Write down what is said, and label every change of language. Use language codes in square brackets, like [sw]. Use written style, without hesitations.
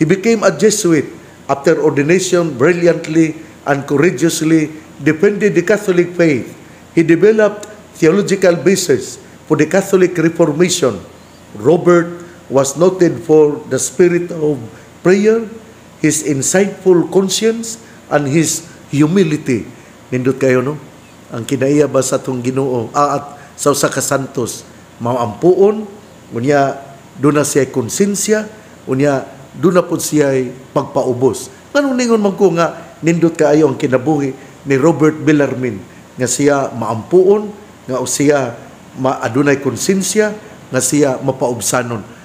[en] He became a Jesuit after ordination, brilliantly and courageously defended the Catholic faith. He developed theological basis for the Catholic Reformation. Robert was noted for the spirit of prayer, his insightful conscience, and his humility. [ceb] Nindot kayo, no? Ang kinaiya ba sa itong Ginoo at sa usa ka santos, maampuon, unya doon na siya konsensya, unya doon na po siya pagpaubos. Anong ningon man ko nga nindot kaayo ang kinabuhi ni Robert Bellarmine, nga siya maampuon, nga siya adunay konsensya, nga siya mapaubsanon.